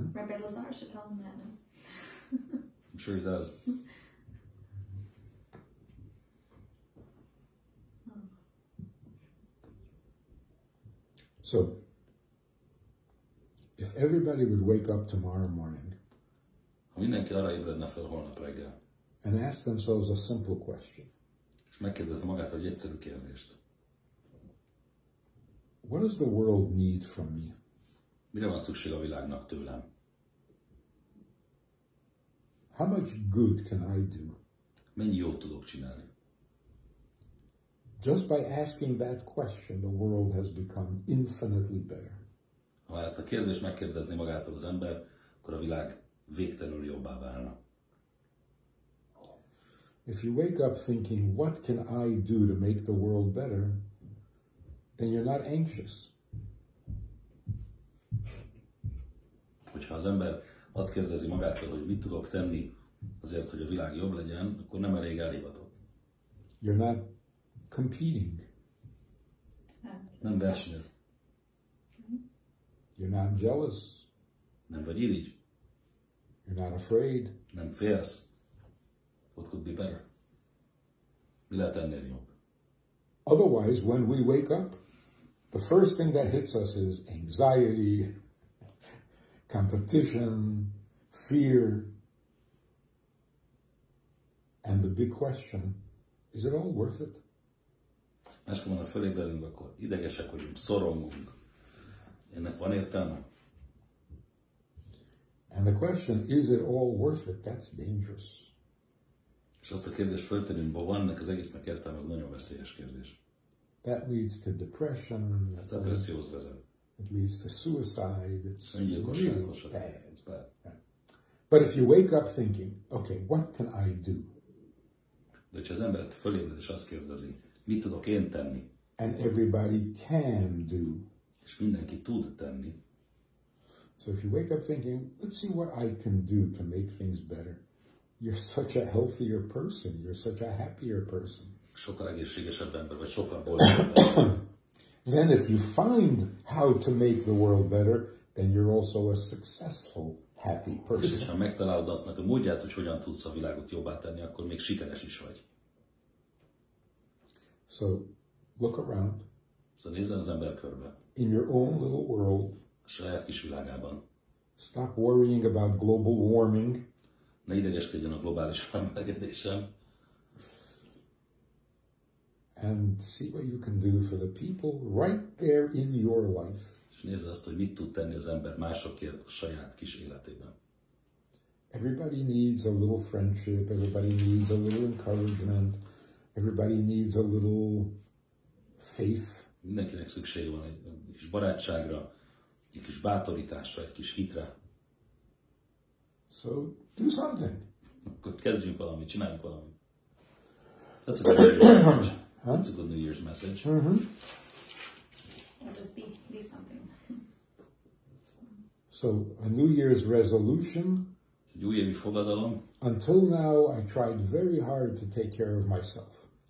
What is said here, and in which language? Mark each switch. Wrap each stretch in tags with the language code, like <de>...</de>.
<en>Rabbi Lazar should tell him that. I'm sure he does. So, if everybody would wake up tomorrow morning</en> <hu>Ha mindenki arra ébredne fel holnap reggel,</hu> <en>and ask themselves a simple question.</en> <hu>és megkérdezze magát egy egyszerű kérdést.</hu> <en>What does the world need from me?</en> <hu>Mire van szükség a világnak tőlem?</hu> <en>How much good can I do?</en> <hu>Mennyi jót tudok csinálni?</hu> <en>Just by asking that question, the world has become infinitely better.</en> <hu>Ha ezt a kérdést megkérdezné magától az ember, akkor a világ végtelenül jobbá válna.</hu> <en>If you wake up thinking, what can I do to make the world better, then you're not anxious.</en> <hu>Hogyha az ember azt kérdezi magától, hogy mit tudok tenni azért, hogy a világ jobb legyen, akkor nem elég elhivatott.</hu> <en>You're not competing.</en> <hu>Nem versenyez.</hu> <en>You're not jealous.</en> <hu>Nem vagy irigy.</hu> <en>You're not afraid.</en> <hu>Nem félsz.</hu> <en>What could be better?</en> <hu>Mi lehet ennél jobb?</hu> <en>Otherwise, when we wake up, the first thing that hits us is anxiety, competition, fear. And the big question, is it all worth it?</en> <hu>Máskor van, fölébredünk, akkor idegesek vagyunk, szorongunk. Ennek van értelme?</hu> <en>And the question, is it all worth it? That's dangerous.</en> <hu>És azt a kérdést föltenünk, van ennek az egésznek értelme, az nagyon veszélyes kérdés.</hu> <en>That leads to depression.</en> <hu>Ez depresszióhoz vezet.</hu> <en>It leads to suicide. It's really</en> <hu>Öngyilkossághoz.</hu> <en>bad. It's bad. But if you wake up thinking, okay, what can I do?</en> <hu>De hogyha az ember fölébred és azt kérdezi, mit tudok én tenni?</hu> <en>And everybody can do.</en> <hu>És mindenki tud tenni.</hu> <en>So if you wake up thinking, let's see what I can do to make things better. You're such a healthier person. You're such a happier person.</en> <hu>Sokkal egészségesebb ember, vagy sokkal boldogabb ember.</hu> <en>Then if you find how to make the world better, then you're also a successful, happy</en> <hu>És</hu> <en>person.</en> <hu>ha megtalálod azt a módját, hogy hogyan tudsz a világot jobbá tenni, akkor még sikeres is vagy.</hu> <en>So look around</en> <hu>Szóval nézzen az ember körbe.</hu> <en>in your own little world.</en> <hu>A saját kis világában.</hu> <en>Stop worrying about global warming.</en> <hu>Ne idegeskedjen a globális felmelegedésen.</hu> <en>And see what you can do for the people right there in your life.</en> <hu>És nézze azt, hogy mit tud tenni az ember másokért a saját kis életében.</hu> <en>Everybody needs a little friendship. Everybody needs a little encouragement. Everybody needs a little faith.</en> <hu>Mindenkinek szüksége van egy kis barátságra, egy kis bátorításra, egy kis hitre.</hu> <en>So do something.</en> <hu>Akkor kezdjünk valamit, csináljunk valamit.</hu> <en>That's a good New Year's message. That's a good New Year's message. Or just be something. So a New Year's resolution.</en> <hu>Ez egy újévi fogadalom.</hu> <en>Until now, I tried very hard to take care of myself.</en>